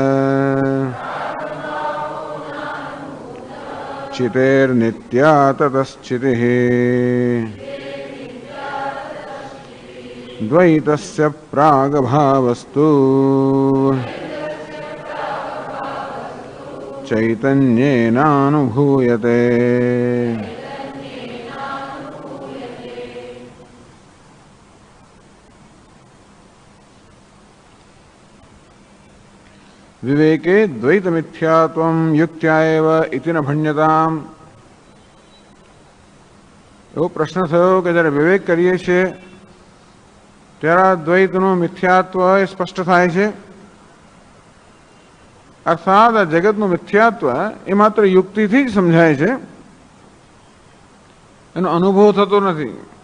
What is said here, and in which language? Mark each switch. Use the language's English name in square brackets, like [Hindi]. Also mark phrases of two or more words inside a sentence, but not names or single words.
[Sanskrit] चितेर्नित्या ततश्चितिः द्वैतस्य प्रागभावस्तु चैतन्येनानुभूयते। विवेके द्वैत मिथ्यात्वं युक्त्या एव इति न भण्यताम्। [Gujarati] એવો પ્રશ્ન થયો કે જ્યારે વિવેક કરીએ છીએ ત્યારે દ્વૈતનું મિથ્યાત્વ એ સ્પષ્ટ થાય છે, અર્થાત આ જગતનું મિથ્યાત્વ એ માત્ર યુક્તિથી જ સમજાય છે, એનો અનુભવ થતો નથી.